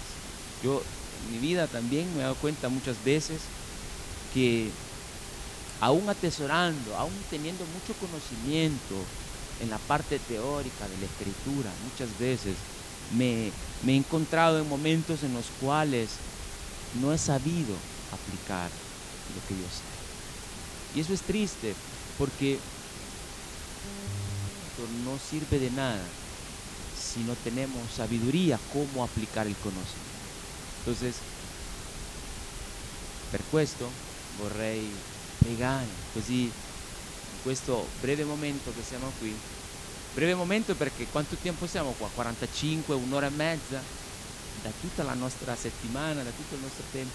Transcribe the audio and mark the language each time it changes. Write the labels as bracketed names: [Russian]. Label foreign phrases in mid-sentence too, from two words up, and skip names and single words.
[Spanish] Yo en mi vida también me he dado cuenta muchas veces que aún atesorando, aún teniendo mucho conocimiento en la parte teórica de la escritura, muchas veces me he encontrado en momentos en los cuales no he sabido aplicar lo que yo sé. Y eso es triste porque no sirve de nada si no tenemos sabiduría cómo aplicar il conocimiento. Entonces, [Italian] per questo vorrei pregare così in questo breve momento che siamo qui. Breve momento perché quanto tempo siamo qua? 45, un'ora e mezza da tutta la nostra settimana, da tutto il nostro tempo.